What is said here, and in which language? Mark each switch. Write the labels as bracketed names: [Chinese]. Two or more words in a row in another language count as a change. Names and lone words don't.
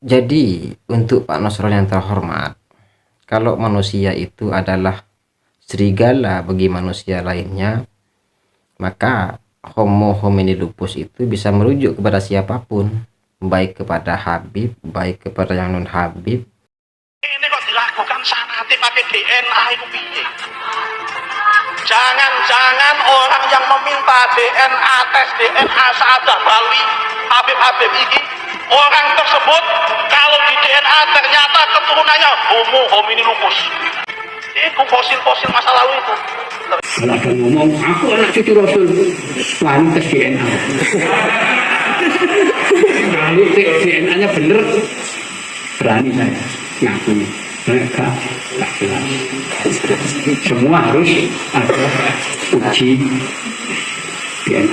[Indonesian] Jadi, untuk Pak Nusron yang terhormat, kalau manusia itu adalah serigala bagi manusia lainnya, maka [Latin] Homo homini lupus [Indonesian] itu bisa merujuk kepada siapapun, baik kepada Habib, baik kepada yang non Habib. Ini kok dilakukan sanate pakai DNA itu piye? Jangan-jangan orang yang meminta DNA, tes DNA Saadah Bali, Habib-Habib ini, orang tersebut kalau di DNA ternyata keturunannya [Latin] Homo homini lupus. [Indonesian] Itu fosil-fosil masa lalu itu. Kalau ada ngomong, aku anak cucu Rasul, lalu tes DNA. Lalu tes DNA-nya bener, berani saya ngaku. Mereka tak jelas. Semua harus ada uji DNA.